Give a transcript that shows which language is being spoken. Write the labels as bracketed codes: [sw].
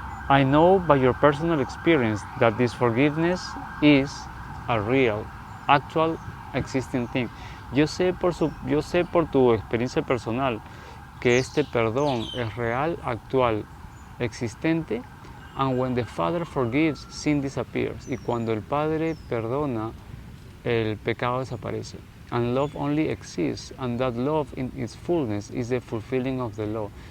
[en] I know by your personal experience that this forgiveness is a real, actual, existing thing. [es] Yo sé por tu experiencia personal que este perdón es real, actual, existente. [en] And when the Father forgives, sin disappears. [es] Y cuando el Padre perdona, el pecado desaparece. [en] And love only exists, and that love in its fullness is the fulfilling of the law.